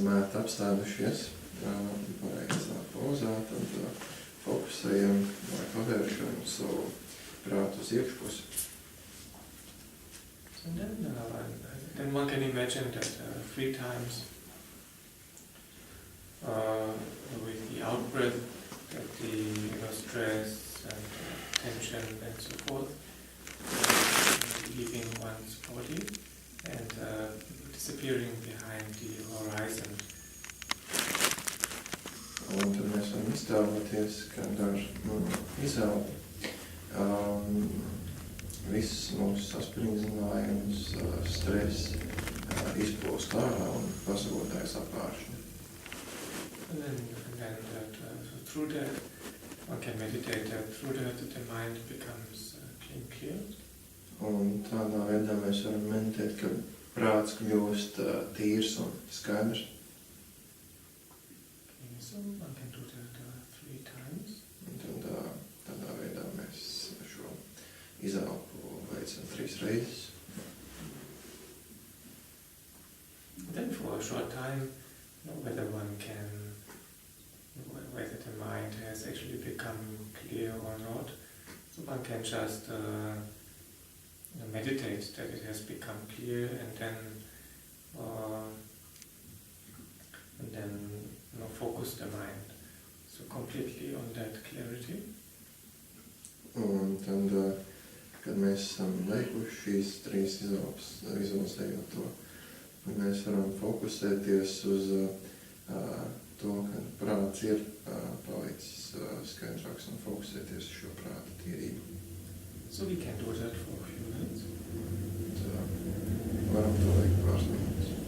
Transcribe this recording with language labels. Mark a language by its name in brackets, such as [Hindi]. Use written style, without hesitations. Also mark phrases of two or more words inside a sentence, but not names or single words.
[Latvian] ērti apstādušies, pareizā pozā, tad fokusējam vai pavēršam savu prātu uz iekšpusi. [English] And then one can imagine that 3 times with the out-breath, that the stress and tension and so forth leaving one's body and disappearing behind the horizon. [Latvian] Un tad mēs varam iztēloties, ka ar izelpu viss mūsu saspringzinājums, stress izplūst ārā un pazūdēs apāršņi. [English] And then through that, one can meditate that through that the mind becomes clear. [Latvian] Un tādā veidā mēs varam meditēt, ka prāts kļūst tīrs un skaidrs. [English] Okay, so one can do that 3 times. [Latvian] Un tad tādā veidā mēs šo izelpu veicam 3 reizes. [English] Then for a short time, whether one can, whether the mind has actually become clear or not, so one can just meditate that it has become clear, and then focus the mind so completely on that clarity. [Latvian] Un tad, kad mēs esam veikuši šīs 3 izelpas, vizualizējot to, mēs varam fokusēties uz to, ka prāts ir palicis skaidrāks un fokusēties uz šo prāta tīrību. [English] So we can do that for a few minutes. [Latvian] Varam to veikt pāris minūtes.